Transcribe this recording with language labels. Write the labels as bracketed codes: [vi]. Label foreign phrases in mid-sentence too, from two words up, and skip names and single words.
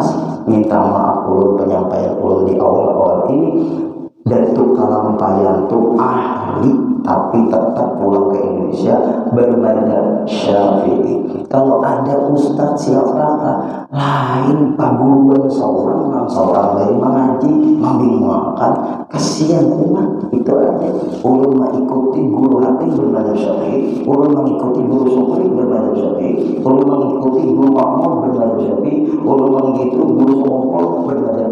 [id] Minta maaf dulu penyampaian dulu di awal-awal ini. [bjn] Datuk Kalampayan tuh ahli tapi tetap pulang ke Indonesia bermadzhab Syafi'i. Kalau ada ustadz siapakah lain paguruan seorang dari mengaji membingungkan, kasihan umat. Itu aja. Ulun mengikuti guru hati bermadzhab Syafi'i, ulun mengikuti guru Sukri bermadzhab Syafi'i, ulun mengikuti guru Makmur bermadzhab Syafi'i, ulun mengikuti guru Songkol bermadzhab